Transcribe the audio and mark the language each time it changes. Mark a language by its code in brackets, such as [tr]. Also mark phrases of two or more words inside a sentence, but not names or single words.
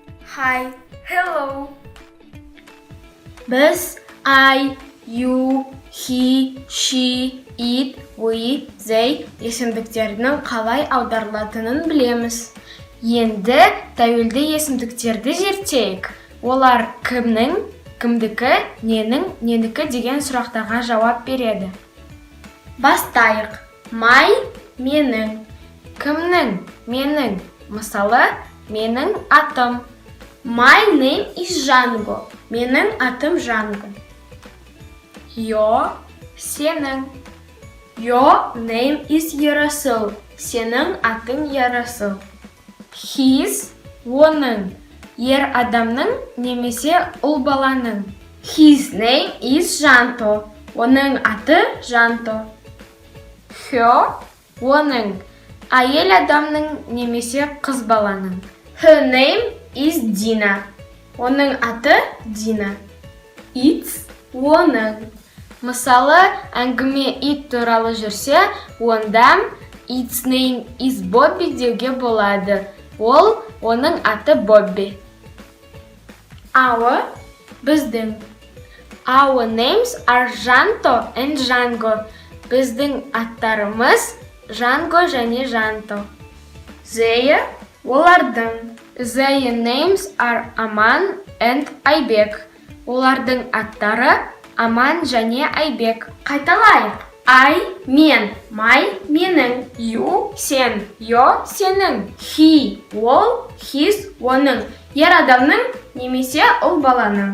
[en] Hi, hello. [kk] Biz [en] I, you, he, she, it, we, they [kk] есімдіктерінің қалай аударылатынын білеміз. Енді тәуелді есімдіктерді зерттейік. Олар кімнің, кімдікі, ненің, ненікі деген сұрақтарға жауап береді. Бастайық. My – менің. Кімнің, менің. Мысалы, менің атым. [en] My name is Django. [kk] Менің атым Django. [en] Your – сенің. Your name is Ярасыл. [kk] Сенің атың Ярасыл. His – оның. Ер адамның немесе ұл баланың. [en] His name is Жанто. [kk] Оның аты Жанто. Her – оның. Әйел адамның немесе қыз баланың. [en] Her name is Dina. [kk] Оның аты Дина. It's – оның. Мысалы, әңгіме ит туралы жүрсе, онда [en] its name is Bobby [kk] деуге болады. Ол оның аты Бобби. Our – біздің. [en] Our names are Жанто and Django. [kk] Біздің аттарымыз Django және Жанто. [en] Their – олардың. Their names are Аман and Айбек. [kk] Олардың аттары Аман және Айбек. Қайталайық. I – мен. My – менің. [en] You – сен. Your – сенің. He – ол. [kk] His – оның. Ер адамның немесе ұл баланың.